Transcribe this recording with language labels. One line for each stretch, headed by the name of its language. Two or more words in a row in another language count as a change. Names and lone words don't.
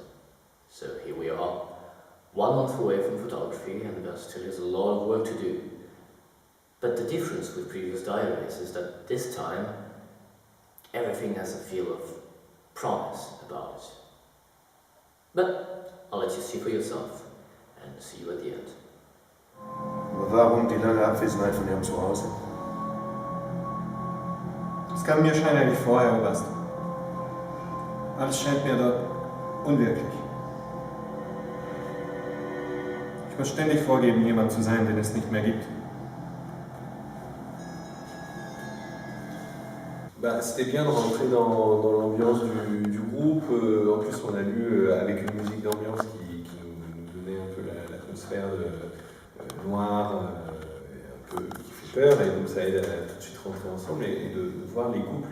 English: So here we are, 1 month away from photography, and there still is a lot of work to do. But the difference with previous diaries is that this time, everything has a feel of promise about it. But I'll let you see for yourself, and see you at the end.
German: Warum die lange Abwesenheit von Ihrem Zuhause? Es kam mir scheinbar nicht vor, Herr Oberst. Alles scheint mir dort unwirklich. Ich muss ständig vorgeben, jemand zu sein, den es nicht mehr gibt.
French: C'était bien de rentrer dans l'ambiance du groupe. En plus, on a lu avec une musique d'ambiance qui nous donnait un peu l'atmosphère noire, un peu qui fait peur, et donc ça aide à tout de suite rentrer ensemble et de voir les couples.